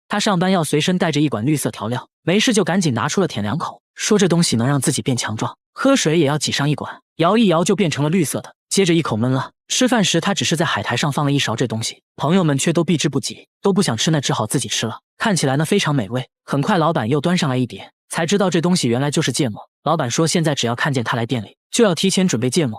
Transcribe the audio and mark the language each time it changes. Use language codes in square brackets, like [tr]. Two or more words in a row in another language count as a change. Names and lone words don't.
[zh] 他上班要隨身帶着一管綠色調料，沒事就趕緊拿出了舔兩口，說這東西能讓自己變強壯，喝水也要擠上一管，搖一搖就變成了綠色的，接着一口悶了。吃飯時他只是在海苔上放了一勺這東西，朋友們卻都避之不及，都不想吃，那只好自己吃了。看起來呢非常美味，很快老板又端上來一碟，才知道這東西原來就是芥末。老板說現在只要看見他來店裡，就要提前準備芥末。